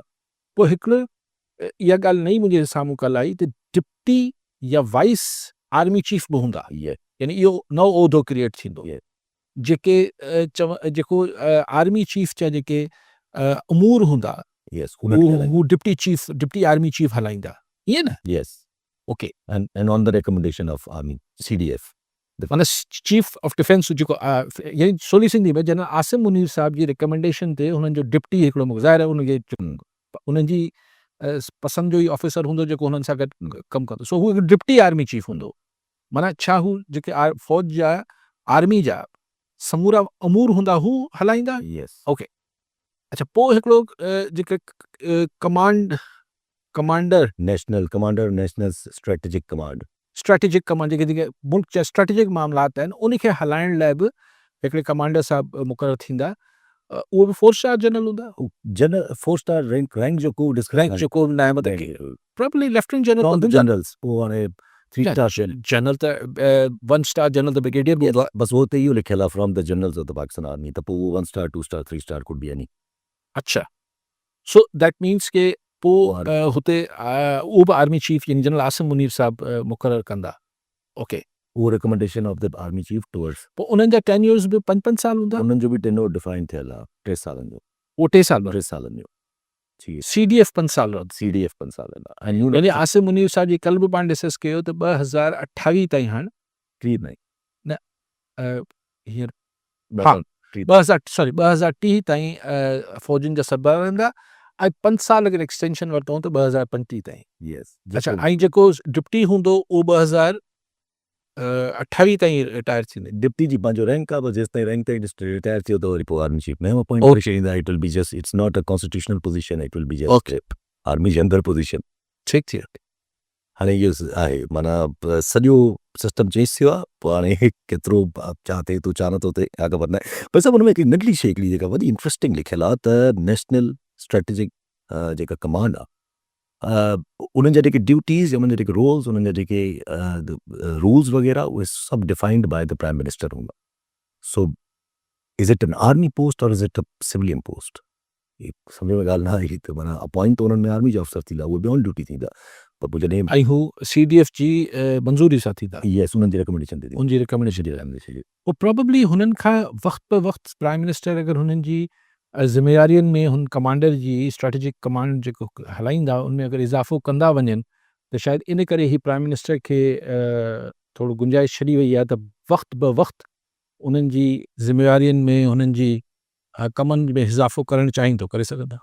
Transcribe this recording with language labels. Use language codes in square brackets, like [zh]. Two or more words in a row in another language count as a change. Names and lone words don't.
[sd] पोइ हिकिड़ो इहा ॻाल्हि नई मुंहिंजे साम्हूं कल्ह आई त डिप्टी या [en] vice army chief [sd] बि हूंदा, [en] ये [sd] यानी इहो नओं उहिदो क्रिएट थींदो। [en] ये [sd] जेके जेको आर्मी चीफ जा जेके अमूर हूंदा [en] यस [sd] हू [en] deputy army chief [sd] हलाईंदा, ईअं न? [en] यस ओके, and on the recommendation of army CDF [sd] माना [en] Chief of Defence [sd] जेको यानी सोली सिंधी में जनरल आसिम मुनीर साहब जी रिकमेंडेशन ते हुननि जो डिप्टी हिकिड़ो ज़ाहिर आहे उनखे उन्हनि जी पसंदि जो ई ऑफिसर हूंदो जेको हुननि सां गॾु कमु कंदो, सो हू हिकु [en] deputy army chief [sd] हूंदो। माना छा हू जेके फौज जा आर्मी जा समूरा अमूर हूंदा हू हलाईंदा? [en] यस [sd] ओके, अच्छा पोइ हिकिड़ो जेके कमांडर [en] National Commander National Strategic Command strategic command [sd] जेके मुल्क जा स्ट्रेटेजिक मामलात आहिनि उनखे हलाइण लाइ बि हिकिड़े कमांडर साहब मुक़ररु थींदा, उहो बि [en] 4 star general [sd] हूंदा, [en] general 4 star rank [sd] जो को [en] rank [sd] जेको नायब [en] probably lieutenant general [sd] जनरल्स वो हाणे 3 स्टार जनरल त [en] 1 star general [sd] त ब्रिगेडियर बि हूंदो आहे। बस वो तो इहो लिखियल आहे [en] from the generals of the Pakistan army, [sd] त पोइ [en] 1 star 2 star 3 star could be any. [sd] अच्छा, [en] so that means [sd] के पोइ हुते उहो बि आर्मी चीफ यानी जनरल आसिम मुनीर साहब मुक़ररु कंदा। ओके, [en] वो recommendation of the army chief towards [sd] पोइ उन्हनि जा टेन्योर्स बि 5-5 साल हूंदा, उन्हनि जो बि टेन्योर डिफाइन थियल आहे 3 सालनि जो, उहो 3 साल 3 सालनि जो जी CDF 5 साल रहंदो, CDF 5 सालनि जो ऐं यानी आसिम मुनीर साहब जी कल्ह बि पाण डिस्कस कयो त 2028 ताईं हाणे [ur] کریم نہیں [sd] हींअर हा 2030 ताईं फ़ौजियुनि जा सरबराह रहंदा ऐं 5 साल अगरि एक्सटेंशन वरितऊं त 2035 ताईं। [en] यस [sd] अच्छा, ऐं जेको डिप्टी हूंदो उहो 2028 ताईं रिटायर थींदे। डिप्टी जी पंहिंजो रैंक आहे, बस जेसि ताईं रैंक ताईं रिटायर थियो त वरी पोइ [en] army chief [sd] में अपॉइंट करे छॾींदा। [en] it will be just it's not a constitutional position, it will be just army [sd] जे अंदरि [en] position. [sd] ठीकु थी वियो। हाणे इहो आहे माना सॼो [en] system change [sd] थियो आहे, पोइ हाणे केतिरो छा थिए थो छा नथो थिए छा ख़बर न आहे। पर सभु हुन में हिकिड़ी नंढड़ी शइ हिकिड़ी जेका वॾी इंट्रस्टिंग लिखियलु आहे त [en] National Strategic [sd] जेका कमांड आहे उन्हनि जा जेके ड्यूटीज़ उन्हनि जा जेके रोल्स उन्हनि जा जेके रूल्स वग़ैरह उहे सभु [en] defined by the Prime Minister [sd] हूंदा। [en] so is it an army post or is it a civilian post, [sd] सम्झ में ॻाल्हि न आई त माना अपॉइंट त उन्हनि में आर्मी जा अफ़सर थींदा, उहे बि [en] on duty [sd] थींदा, पर पोइ जॾहिं ऐं हू CDF जी मंज़ूरी सां थींदा, यस उन्हनि जी रिकमेंडेशन ते उनजी रिकमेंडेशन पोइ प्रोबेबली हुननि खां वक़्त ब वक़्तु [en] Prime Minister [sd] अगरि हुननि जी ज़िम्मेवारियुनि में हुन कमांडर जी स्ट्रेटेजिक कमांड जेको हलाईंदा उनमें अगरि इज़ाफ़ो कंदा वञनि त शायदि इन करे ही [en] Prime Minister [sd] खे थोरो गुंजाइश छॾी वई आहे त वक़्त ब वक़्तु उन्हनि जी ज़िम्मेवारियुनि में हुननि जी कमनि में इज़ाफ़ो करणु चाहिनि थो करे सघंदा।